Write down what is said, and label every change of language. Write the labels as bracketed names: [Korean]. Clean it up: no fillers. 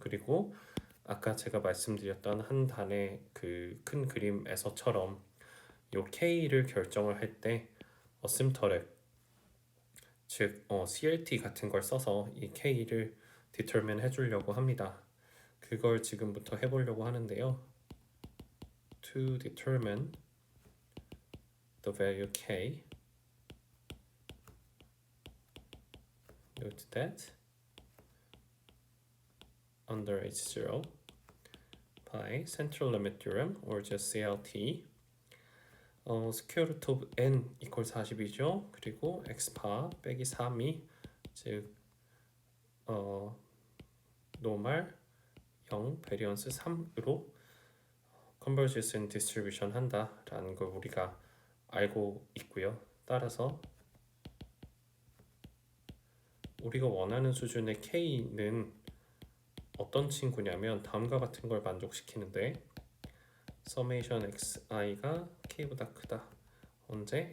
[Korean] 그리고 아까 제가 말씀드렸던 한 단의 그 큰 그림에서처럼 요 k를 결정을 할 때 어심터랩 즉 CLT 같은 걸 써서 이 k를 determine 해주려고 합니다. 그걸 지금부터 해보려고 하는데요. [English] To determine the value k, note that under H0 by central limit theorem or just CLT square root of n equal 40이죠. [Korean] 그리고 x바 빼기 3이 즉 normal 0 variance 3으로 convergence distribution 한다라는 걸 우리가 알고 있고요. 따라서 우리가 원하는 수준의 k는 어떤 친구냐면 다음과 같은 걸 만족시키는데 summation xi가 k보다 크다. 언제?